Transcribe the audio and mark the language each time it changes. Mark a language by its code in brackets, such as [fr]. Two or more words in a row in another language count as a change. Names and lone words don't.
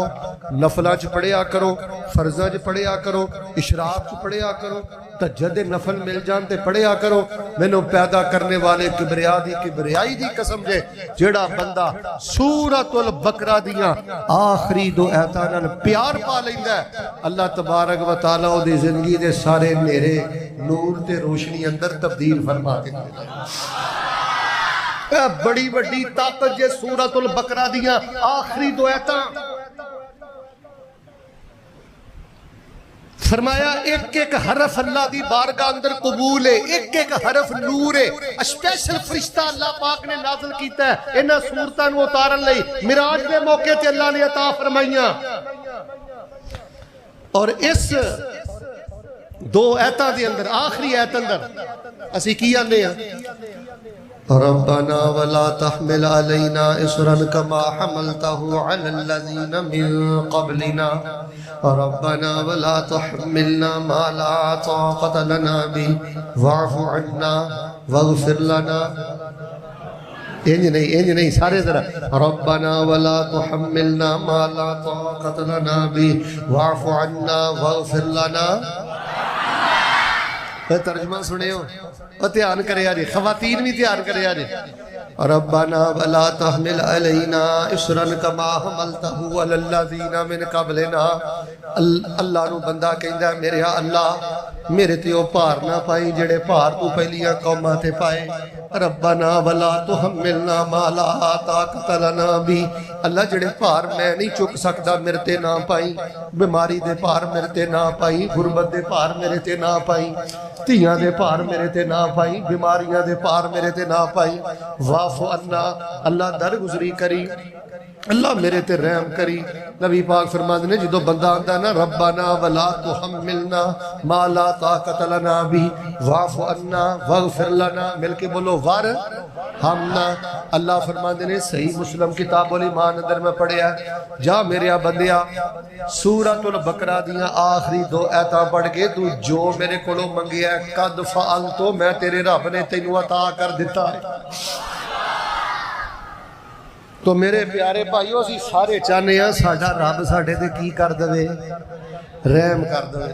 [pa] نفلاں چ پڑھیا کرو، فرضاں چ پڑھیا کرو، اشراق چ پڑھیا کرو، تہجد نفل مل جان تے پڑھیا کرو. مینوں پیدا کرنے والے کبریا دی کبریائی دی قسم جے، جیہڑا بندہ سورۃ البقرہ دیاں آخری دو آیتاں نال پیار پا لیندا ہے, [ar] اللہ تبارک و تعالیٰ [pa] اوہدی زندگی دے سارے نھیرے نور تے روشنی اندر تبدیل فرما دیندا ہے. بڑی وڈی طاقت جے سورۃ البقرہ دیاں آخری دو آیتاں. فرمایا اک اک حرف اللہ دی بارگاہ اندر قبول ہے، اک اک حرف نور ہے. سپیشل فرشتہ اللہ پاک نے نازل کیتا ہے اینہاں سورتاں نوں اتارن لئی. معراج دے موقعے تے اللہ نے عطا فرمائیاں. اور اس دو آیتاں دے اندر آخری آیت اندر اسیں کی آنے آں, [ar] ربنا ولا تحمل علينا إصرا كما حملته على الذين من قبلنا ربنا ولا تحملنا ما لا طاقة لنا به واعف عنا واغفر لنا. [pa] اینج نہیں سارے ذرا, [ar] ربنا ولا تحملنا ما لا طاقة لنا به واعف عنا واغفر لنا. [pa] ترجمہ سنیو اور دھیان کرے جے، خواتین وی دھیان کرے جے. [ar] ربنا ولا تحمل علينا إصرا كما حملته على الذين من قبلنا. [pa] اللہ نوں بندہ کہندا میرے اللہ میرے تے او بھار نہ پائیں جیہڑے بھار توں پہلیاں قوماں تے پائے. [ar] ربنا ولا تحملنا ما لا طاقة لنا به, [pa] اللہ جیہڑے بھار میں نہیں چک سکدا میرے تے نہ پائیں. بیماری دے بھار میرے تے نہ پائیں، غربت دے بھار میرے تے نہ پائیں، دھیاں دے بھار میرے تے نہ پائیں، بیماریاں دے بھار میرے تے نہ پائیں. [ar] واعف عنا, [pa] اللہ درگزری کریں، اللہ میرے تے رحم کریں. نبی پاک فرماندے نے جو بندہ آندا نا [ar] ربنا ولا تحملنا ما لا طاقة لنا به واعف عنا واغفر لنا, [pa] مل کے بولو وارحمنا. اللہ فرماندے نے صحیح مسلم کتاب الایمان اندر میں پڑھیا، جا میرے بندیا سورۃ البقرہ دیاں آخری 2 آیتاں پڑھ کے توں جو میرے کولوں منگیا [ar] قد فعلت [pa] تو میں تیرے رب نے تینوں عطا کر دتا ہے. تو میرے پیارے بھائیو اسیں سارے چاہندے ہاں ساڈا رب ساڈے تے کی کر دیوے، رحم کر دیوے.